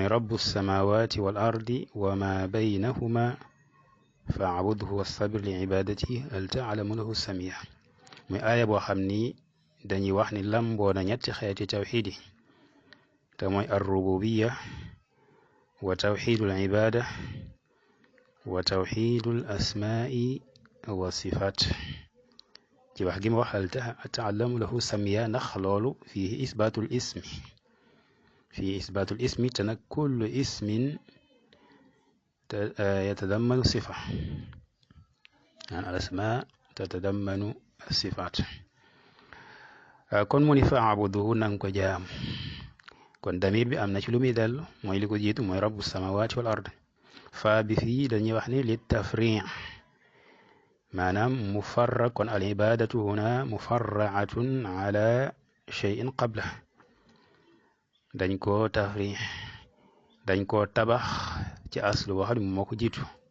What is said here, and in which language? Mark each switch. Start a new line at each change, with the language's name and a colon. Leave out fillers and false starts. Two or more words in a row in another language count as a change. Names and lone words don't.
Arabic: رب السماوات والأرض وما بينهما فاعبده واصطبر لعبادته هل تعلم له سميا
Wolof: muy aaya boo xam ni dañuy wax ni lamboo na ñetti xeeti tawxiid yi te mooy
Arabic: الربوبية وتوحيد العبادة وتوحيد الأسماء والصفات
Wolof: ci wax gi ma wax
Arabic: هل تعلم له سميا
Wolof: ndax loolu
Arabic: fiihi إثبات الاسم
Wolof: te nag
Arabic: كل اسم يتضمن صفة يعني الأسماء تتضمن الصفات
Wolof: kon mu ni
Arabic: fa'buduhu nang
Wolof: ko jaam kon damir bi am na ci lu muy dellu mooy li ko jiitu mooy
Arabic: رب السماوات والأرض
Wolof: faa bi fii dañuy wax ni li tafri' maanaam mufarraq kon
Arabic: العبادة هنا مفرعة على شيء قبل
Wolof: dañ koo tafri' dañ koo tabax ci aslu boo xam ne moo ko jiitu